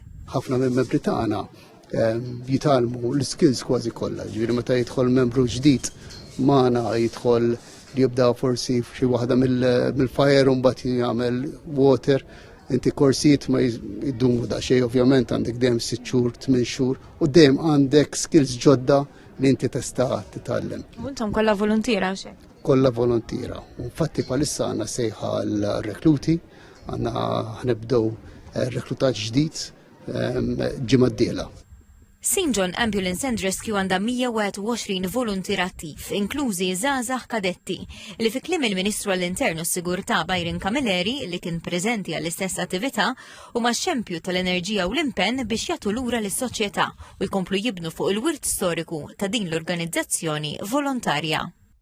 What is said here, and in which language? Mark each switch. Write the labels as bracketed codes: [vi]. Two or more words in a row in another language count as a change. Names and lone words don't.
[mt] Ħafna mill-membri tagħna jitalmu l-skills kważi kollha, ġifieri meta jidħol membru ġdid magħna jidħol li jibda forsi f'xi waħda mill-fire u mbagħad jagħmel water, inti korsijiet ma jdumu daqsxejn ovvjament għandek dejjem 6 xhur, 8 xhur u dejjem għandek skills ġodda li inti tista' titgħallem. Intom kollha volontira xi? Kollha volontira. Infatti palissa għandna sejħa l-rekluti, għandna ħnibdew reklutaġġ ġdid ġimgħa d-diela. St. John Ambulance and Rescue għandha 121 volontir attiv, inklużi żgħażagħ kadetti, li fi kliem il-Ministru għall-Internu s-Sigurtà Byron Camilleri li kien preżenti għall-istess attività huma xempju tal-enerġija u l-impenn biex jagħtu lura lis-soċjetà u jkomplu jibnu fuq il-wirt storiku ta' din l-organizzazzjoni volontarja.